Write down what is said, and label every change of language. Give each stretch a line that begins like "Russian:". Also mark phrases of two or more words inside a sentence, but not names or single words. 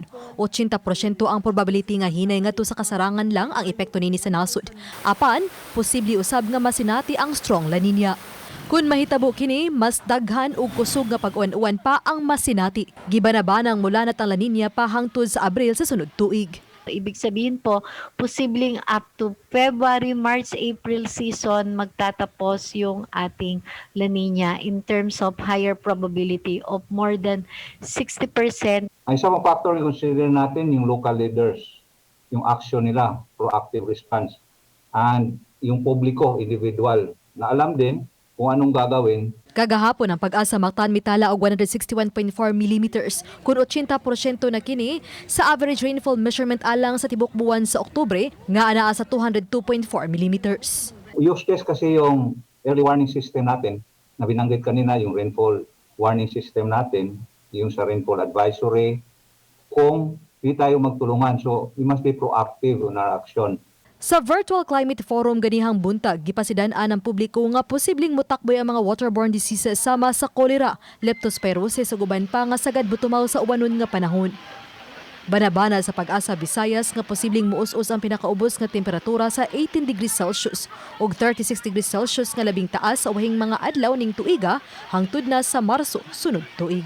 Cebuano: 80% ang probability nga hinay ngadto sa kasarangan lang ang epekto nini sa nasod. Apan, posible usab nga masinati ang strong La Nina. Kung mahitabo kini, mas daghan ug kusog nga pag-uwan-uwan pa ang masinati. Gibanabanang mula na ang La Nina pa hangtod sa Abril sa sunod tuig.
Filipino: Ibig sabihin po, posibleng
English: up to February, March, April season
Filipino: magtatapos yung ating La Nina
English: in terms of higher probability of more than 60%.
Filipino: Ang isang factor na consider natin yung
English: local leaders,
Filipino: yung action nila,
English: proactive response,
Filipino: and yung publiko, individual, na alam din kung anong gagawin.
Cebuano: Kagahapon ang Pag-asa Mactan mitala og 161.4 mm kun 80% na kini sa
English: average rainfall measurement
Cebuano: alang sa tibok buwan sa Oktubre nga anaa sa 202.4 mm.
English: Use case
Filipino: kasi yung
English: early warning system
Filipino: natin na binanggit kanina, yung
English: rainfall warning system
Filipino: natin, yung sa
English: rainfall advisory,
Filipino: kung di tayo magtulungan.
English: So we must be proactive in our action.
Cebuano: Sa Virtual Climate Forum ganihang buntag, gipasidan-an ang publiko nga posibleng motakboy ang mga
English: waterborne diseases
Cebuano: sama sa cholera, leptospirosis ug uban pa nga sagad butumaw sa uwanon nga panahon. Banabana sa Pag-asa Visayas nga posibleng muus-us ang pinakaubos nga temperatura sa 18
English: degrees Celsius
Cebuano: ug 36
English: degrees Celsius
Cebuano: nga labing taas sa ubahing mga adlaw ning tuiga hangtod na sa Marso sunod tuig.